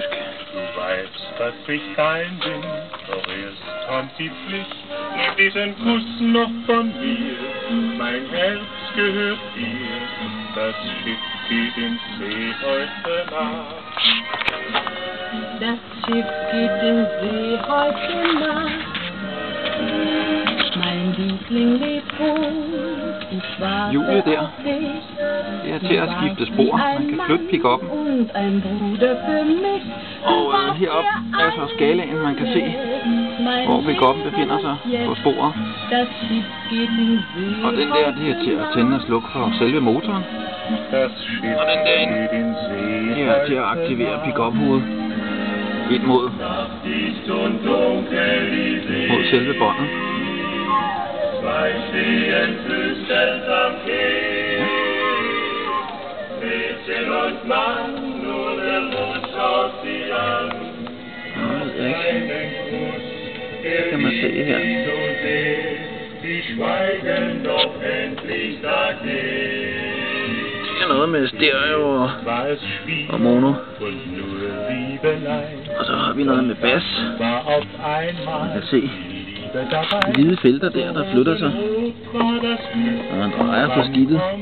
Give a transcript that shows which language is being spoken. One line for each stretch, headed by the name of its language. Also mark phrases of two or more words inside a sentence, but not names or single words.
German: Du weißt, dass ich dein bin, doch erst kommt die Pflicht. Nimm diesen Kuss noch von mir, mein Herz gehört dir. Das Schiff geht in See heute Nacht. Das Schiff geht in See heute Nacht. Mein Liebling lebt wohl.
Danish: Hjulet der, det er til at skifte spor. Man kan flytte pick-up'en. Og heroppe er så skalaen, man kan se, hvor pick-up'en befinder sig på sporet. Og den der, det er til at tænde og slukke for selve motoren. Og den derinde, det er til at aktivere pick-up-hovedet ind mod selve båndet.
German: Zwei stehen flüsternd am Quai, Mädchen und Mann, nur der Mond schaut sie an. Einen Kuss, der liegt so sehr, die schweigen doch endlich sagt
Danish: Det er noget med stereo og mono. Og så har vi noget med bas. Man kan se hvide felter der flytter sig, når man drejer på skidtet.